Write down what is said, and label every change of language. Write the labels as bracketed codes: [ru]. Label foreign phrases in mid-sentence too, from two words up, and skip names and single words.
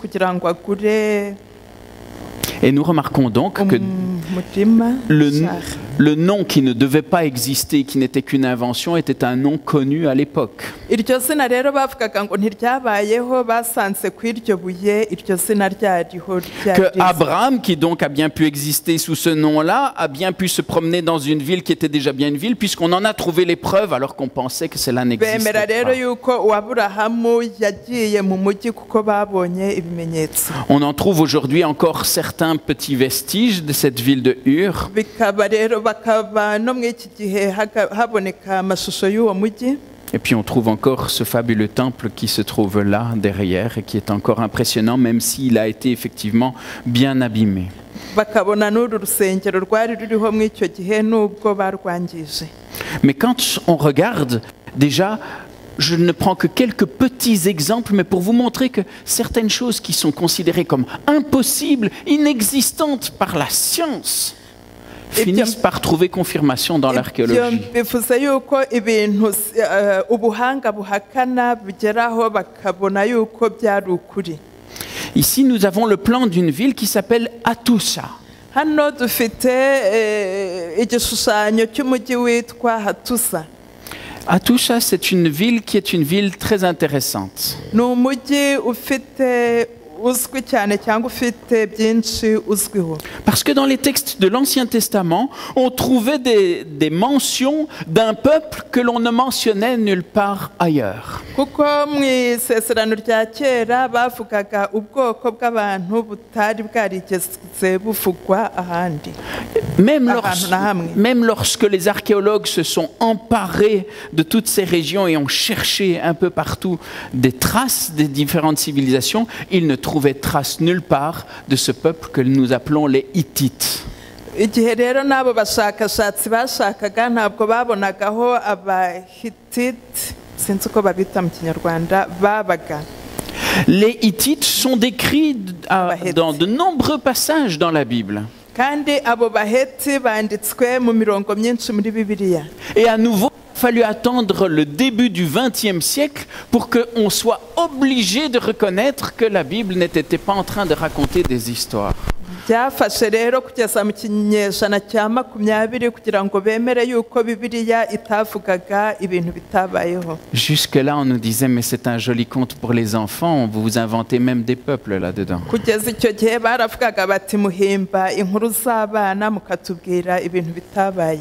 [fr] Et nous remarquons donc que Le nom qui ne devait pas exister, qui n'était qu'une invention, était un nom connu à l'époque. [rw] iryo zina rero bavugaga ngo ntiryabayeho basanze ku iryo buye iryo zina ryariho [fr] Que Abraham, qui donc a bien pu exister sous ce nom-là, a bien pu se promener dans une ville qui était déjà bien une ville, puisqu'on en a trouvé les preuves alors qu'on pensait que cela n'existait [rw] bemera rero [fr] pas. [rw] yuko uwaburahamu yagiye mu mujyi kuko babonye ibimenyetso [fr] On en trouve aujourd'hui encore certains petits vestiges de cette ville de Ur. [rw] bikaba rero bakaba no mu iki gihe haboneka amashusho y'uwo mujyi. [fr] Et puis on trouve encore ce fabuleux temple qui se trouve là derrière et qui est encore impressionnant, même s'il a été effectivement bien abîmé. [rw] bakabona n'uru rusengero rwari ruriho mu icyo gihe n'ubwo barwangije. [fr] Mais quand on regarde, déjà, je ne prends que quelques petits exemples, mais pour vous montrer que certaines choses qui sont considérées comme impossibles, inexistantes par la science, finissent par trouver confirmation dans l'archéologie. [rw] bivuze yuko ibintu ubuhanga buhakana bigeraho bakabona yuko byari ukuri. [fr] Ici, nous avons le plan d'une ville qui s'appelle Hattusa. [rw] hano dufite igishushanyo cy'umujyi witwa Hattusa. [fr] Hattusa, c'est une ville qui est une ville très intéressante. [rw] ni umujyi ufite uzwi cyane cyangwa ufite byinshi uzwiho. [fr] Parce que dans les textes de l'Ancien Testament, on trouvait des mentions d'un peuple que l'on ne mentionnait nulle part ailleurs. [rw] kuko mu isezerano rya kera bavugaga ubwoko bw'abantu butari bwarigeze buvugwa ahandi. [fr] Même lorsque les archéologues se sont emparés de toutes ces régions et ont cherché un peu partout des traces des différentes civilisations, ils ne trouvaient trace nulle part de ce peuple que nous appelons les Hittites. [rw] igihe rero n'abo bashakashatsi bashakaga ntabwo babonagaho abahitite sinzi uko babita mu kinyarwanda babaga. [fr] Les Hittites sont décrits dans de nombreux passages dans la Bible. [rw] kandi abo baheti banditswe mu mirongo myinshi muri Bibiliya. [fr] Et à nouveau, il a fallu attendre le début du XXe siècle pour qu'on soit obligé de reconnaître que la Bible n'était pas en train de raconter des histoires. [rw] byafashe rero kugeza mu kinyejana cya 20 kugira ngo bemere yuko Bibiliya itavugaga ibintu bitabayeho. [fr] Jusque-là, on nous disait, mais c'est un joli conte pour les enfants, vous vous inventez même des peuples là-dedans. [rw] kugeza icyo gihe baravugaga bati muhimba inkuru z'abana mukatubwira ibintu bitabaye.